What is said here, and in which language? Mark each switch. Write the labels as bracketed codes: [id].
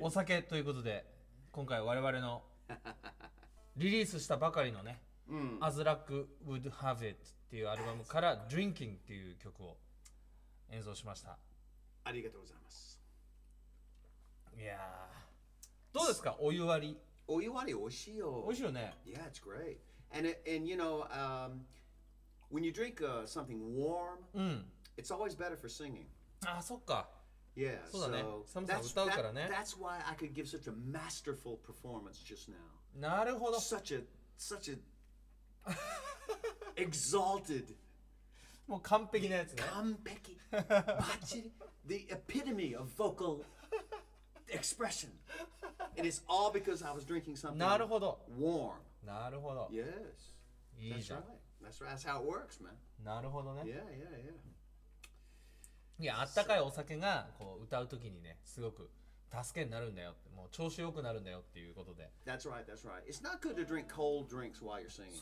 [ja] お酒ということで、今回我々のリリースしたばかりのね、As Luck Would Have It っていうアルバムから Drinking っていう曲を演奏しました。ありがとうございます。いやー、どうですか、お湯割り。お湯割り美味しいよ。美味しいよね。 [en] Yeah, it's great. And you know, when you drink something warm, it's always better for singing. [ja] あ、そっか。 [en] Yeah, [ja] そうだね。 [en] so [ja] サムさん歌うからね。 [en] that's why I could give such a masterful performance just now. [ja] なるほど。 [en] Such a exalted. [ja] もう完璧なやつね。完璧。バッチリ。 [en] The epitome of vocal expression. It is all because I was drinking something [ja] なるほど。 [en] warm. [ja] なるほど。 [en] Yes. [ja] いい [en] That's [ja] じゃん。 [en] right. That's right. That's how it works, man. [ja] なるほどね。 [en] Yeah. [ja] いや、あったかいお酒がこう歌うときにね、すごく助けになるんだよって、もう調子よくなるんだよっていうことで。 [en] That's right. It's not good to drink cold drinks while you're singing.